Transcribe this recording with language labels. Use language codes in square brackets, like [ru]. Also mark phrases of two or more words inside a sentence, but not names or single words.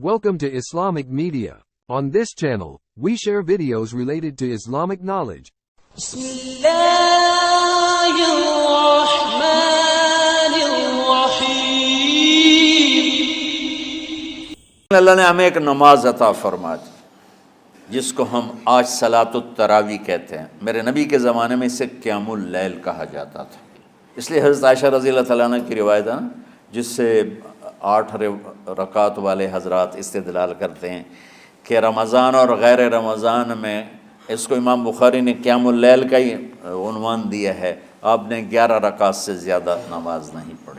[en] Welcome to Islamic Media. On this channel, we share videos related to Islamic knowledge. [ar] بسم الله الرحمن الرحيم. [ur] اللہ نے ہمیں ایک نماز عطا فرما دی جس کو ہم آج [ar] صلاۃ التراوی [ur] کہتے ہیں۔ میرے نبی کے زمانے میں اسے [ar] قیام اللیل [ur] کہا جاتا تھا، اس لیے حضرت عائشہ [ar] رضی اللہ تعالیٰ عنہ [ur] کی روایت ہے نا، جس سے 8 رکعت والے حضرات استدلال کرتے ہیں کہ رمضان اور غیر رمضان میں اس کو امام بخاری نے [ar] قیام اللیل [ur] کا ہی عنوان دیا ہے، آپ نے 11 رکعت سے زیادہ نماز نہیں پڑھی۔